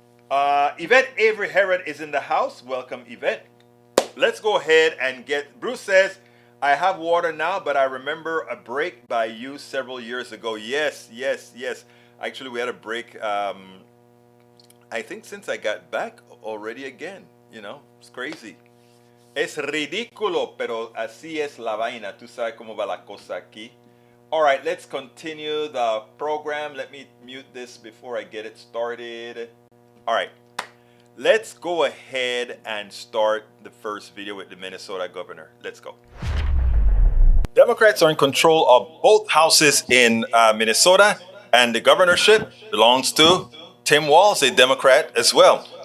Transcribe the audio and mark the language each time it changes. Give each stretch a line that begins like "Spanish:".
English: Yvette Avery Herod is in the house. Welcome, Yvette. Let's go ahead and Bruce says, I have water now, but I remember a break by you several years ago. Yes. Actually, we had a break, I think since I got back already again. It's crazy.
Spanish: Es ridículo, pero así es la vaina. Tú sabes cómo va la cosa aquí.
English: All right, let's continue the program. Let me mute this before I get it started. All right, let's go ahead and start the first video with the Minnesota governor. Let's go. Democrats are in control of both houses in Minnesota, and the governorship belongs to Tim Walz, a Democrat as well.